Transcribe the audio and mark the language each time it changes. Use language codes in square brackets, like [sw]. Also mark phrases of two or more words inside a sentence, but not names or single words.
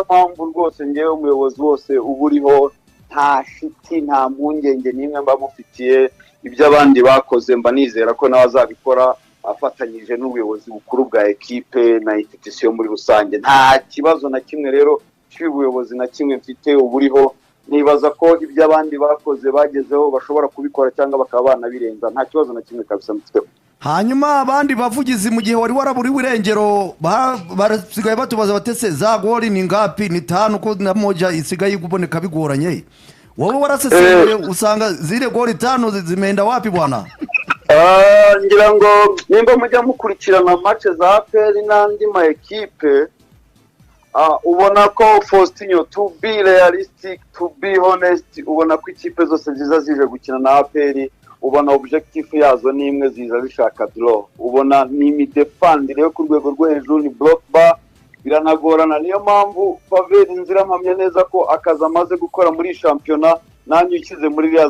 [rw] mpamvu rwose ngewe umuyobozi wose uburiho nta shiti nta mpungenge n'imwe mba mufitiye ibyo abandi bakoze mba nizera ko nawe azabikora afatanyije n'ubuyobozi bukuru bwa equipe na institution muri rusange nta kibazo na kimwe rero cy'ubuyobozi na kimwe mfite uburiho nibaza ko ibyo abandi bakoze bagezeho bashobora kubikora cyangwa bakaba banabirenza nta kibazo na kimwe kabisa mfite. Hanyuma abandi bavugizi mu gihe wari waraburiwe irengero barasigaye batubaza batese za goli ni ngapi ni 5 ko na moja isigaye kuboneka bigoranye wowe waraseseye usanga [sw] zile goli 5 zimeenda wapi bwana? [rw] Ngira ngo nimba mujya mukurikirana match za APR n'andi ma equipe ubona ko Faustinho [en] to be realistic to be honest [rw] ubona ko ikipe zose ziza zije gukina na APR ubona objective yazo nimwe ziza zishaka draw ubona ni midefendire yo ku rwego rwo hejuru ni block bar biranagorana niyo mpamvu Faveri nzira mpamye neza ko akaza amaze gukora muri championnat nanyu ikize muri ya